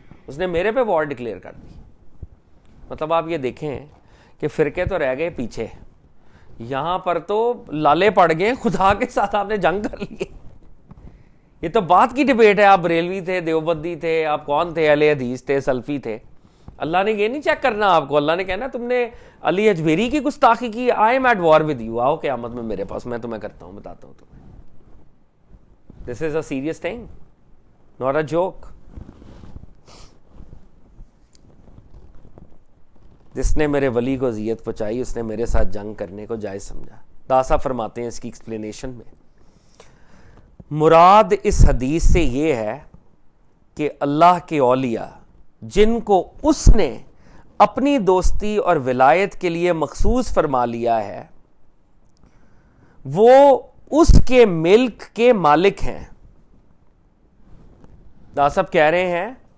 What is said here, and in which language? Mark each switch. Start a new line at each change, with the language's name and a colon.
Urdu: اس نے میرے پہ وار ڈکلیئر کر دی. مطلب آپ یہ دیکھیں کہ فرقے تو رہ گئے پیچھے، یہاں پر تو لالے پڑ گئے، خدا کے ساتھ آپ نے جنگ کر لی. یہ تو بات کی ڈبیٹ ہے، آپ بریلوی تھے، دیوبندی تھے، آپ کون تھے، اہل حدیث تھے، سلفی تھے. اللہ نے یہ نہیں چیک کرنا آپ کو. اللہ نے کہنا تم نے علی اجمیری کی گستاخی کی،
English: I am at war with you,
Urdu: آؤ قیامت میں میرے پاس، میں تمہیں کرتا ہوں، بتاتا ہوں تمہیں.
English: This is a serious thing, not a joke.
Urdu: جس نے میرے ولی کو اذیت پہنچائی اس نے میرے ساتھ جنگ کرنے کو جائز سمجھا. داسا فرماتے ہیں اس کی ایکسپلینیشن میں، مراد اس حدیث سے یہ ہے کہ اللہ کے اولیاء جن کو اس نے اپنی دوستی اور ولایت کے لیے مخصوص فرما لیا ہے وہ اس کے ملک کے مالک ہیں. دادا صاحب کہہ رہے ہیں